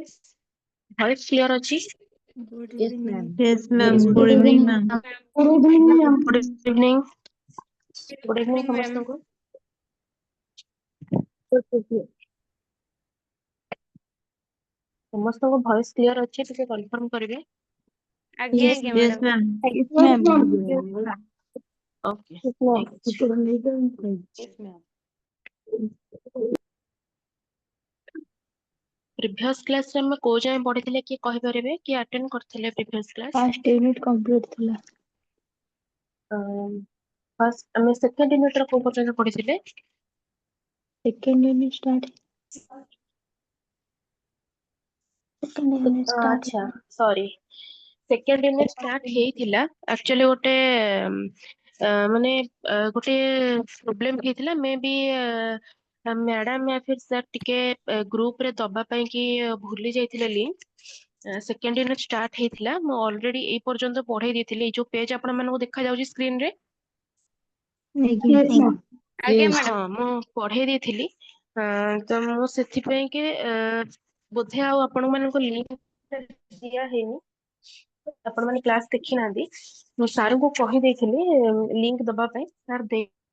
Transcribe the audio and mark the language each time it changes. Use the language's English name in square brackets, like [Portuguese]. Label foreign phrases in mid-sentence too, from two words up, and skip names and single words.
[English] Voice clear अछि? Good Yes, evening. ma'am. Yes, ma'am. Yes, Good evening, ma'am. Good evening. Good evening. Good evening ma'am. [Odia] ସମସ୍ତଙ୍କୁ। ସମସ୍ତଙ୍କ [English] voice clear [Odia] ଅଛି ଟିକେ confirm କରିବେ। ଆଜ୍ଞା [English] Yes, [Odia] ଆଜ୍ଞା [English] yes, madam. ma'am. Yes, ma'am. [Odia] Okay. ଠିକ ଅଛି। [English] yes, ma'am. Previous class [Odia] ରେ ଆମେ କୋଉ ଯାଏଁ ପଢିଥିଲେ କିଏ କହିପାରିବେ? କିଏ attend କରିଥିଲେ [English] previous class? First unit complete thila. [Odia] First ଆମେ [English] second unit [Odia] ର କୋଉ ପର୍ଯ୍ୟନ୍ତ ପଢିଥିଲେ? [English] Second unit start. Second unit start. [Odia] ଆଚ୍ଛା, sorry. [English] Second unit start [Odia] ହେଇଥିଲା actually ଗୋଟେ ମାନେ ଗୋଟେ ପ୍ରୋବ୍ଲେମ ହେଇଥିଲା ମେ ବି ମ୍ୟାଡାମ [Hindi] या फिर [Odia] ସାର୍ ଟିକେ ଗ୍ରୁପ ରେ ଦବା ପାଇଁ କି ଭୁଲି ଯାଇଥିଲେ ଲିଙ୍କ। [English] second unit start [Odia] ହେଇଥିଲା ମୁଁ ଅଲରେଡି ଏଇ ପର୍ଯ୍ୟନ୍ତ ପଢେଇ ଦେଇଥିଲି ଏଇ ଯୋଉ ପେଜ ଆପଣ ମାନଙ୍କୁ ଦେଖା ଯାଉଛି ସ୍କ୍ରିନ ରେ। ଆଜ୍ଞା ହଁ [English] madam. [Odia] ମୁଁ ପଢେଇ ଦେଇଥିଲି ତ ମୁଁ ସେଥିପାଇଁ କି ବୋଧେ ଆଉ ଆପଣ ମାନଙ୍କୁ ଲିଙ୍କ ଦିଆ ହେଇନି ଆପଣ ମାନେ କ୍ଲାସ ଦେଖି ନାହାନ୍ତି ମୁଁ ସାର୍ ଙ୍କୁ କହିଦେଇଥିଲି ଲିଙ୍କ ଦବା ପାଇଁ ସାର୍ ଦେଇ